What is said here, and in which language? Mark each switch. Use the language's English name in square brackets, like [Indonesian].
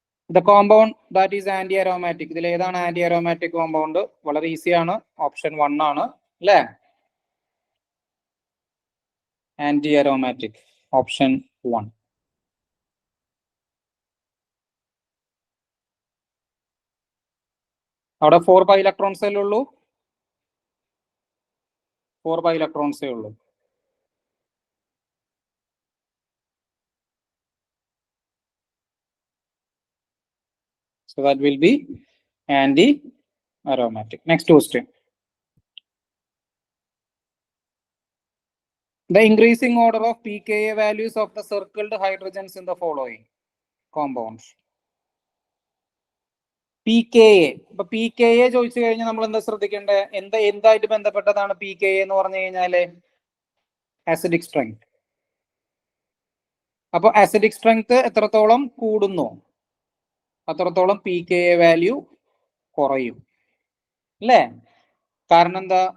[English] The compound that is anti-aromatic. [Malayalam] ഇതിൽ ഏതാണ് anti-aromatic compound? വളരെ ഈസി ആണ്, ഓപ്ഷൻ 1 ആണ് അല്ലേ? Anti-aromatic, option 1. അവിടെ 4 pi electrons അല്ലേ ഉള്ളൂ? 4 pi electrons ഉള്ളൂ. [English] So that will be anti-aromatic. Next question. The increasing order of pKa values of the circled hydrogens in the following compounds. pKa. [Malayalam] അപ്പൊ pKa ചോദിച്ചു കഴിഞ്ഞാൽ നമ്മൾ എന്താ ശ്രദ്ധിക്കേണ്ടത്? എന്തായിട്ട് ബന്ധപ്പെട്ടതാണ് pKa എന്ന് പറഞ്ഞു കഴിഞ്ഞാല്? Acidic strength. അപ്പൊ ആസിഡിക് സ്ട്രെങ്ത് എത്രത്തോളം കൂടുന്നു അത്രത്തോളം pKa വാല്യൂ കുറയും അല്ലേ? കാരണം എന്താ?